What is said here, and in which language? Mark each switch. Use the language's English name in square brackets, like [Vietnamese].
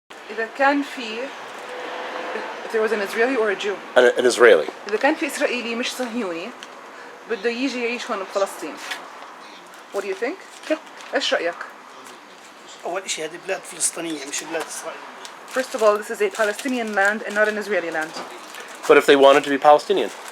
[Arabic] إذا كان في [English] if there was an Israeli or a Jew. An Israeli. [Arabic] إذا كان في إسرائيلي مش صهيوني بده يجي يعيش هون بفلسطين. [English] What do you think? [Arabic] إيش رأيك؟ أول شيء هذه بلاد فلسطينية مش بلاد إسرائيل. [English] First of all, this is a Palestinian land and not an Israeli land. But if they wanted to be Palestinian?